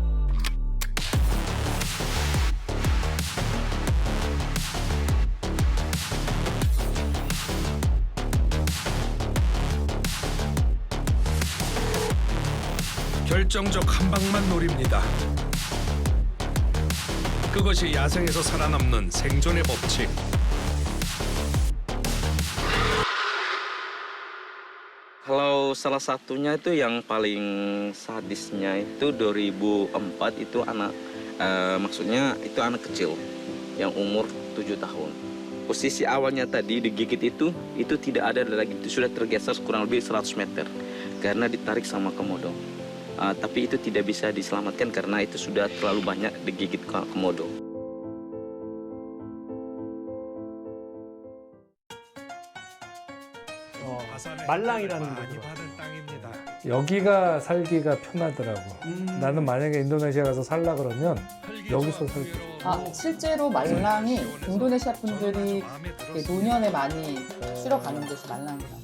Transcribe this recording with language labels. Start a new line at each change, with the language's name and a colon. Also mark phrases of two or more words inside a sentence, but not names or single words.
Korean: 결정적 한 방만 노립니다. 그것이 야생에서 살아남는 생존의 법칙.
Indonesian: Kalau salah satunya itu yang paling sadisnya itu 2004 itu maksudnya itu anak kecil yang umur 7 tahun. Posisi awalnya tadi digigit itu tidak ada lagi, itu sudah tergeser kurang lebih 100 meter karena ditarik sama komodo. Tapi itu tidak bisa diselamatkan karena itu sudah terlalu banyak digigit komodo.
Korean: 말랑이라는 많이 거죠. 받은 땅입니다. 여기가 살기가 편하더라고. 나는 만약에 인도네시아 가서 살라 그러면 여기서 살고. 실제로 말랑이 인도네시아 분들이 노년에 많이 쉬러 가는 곳이 말랑이라고.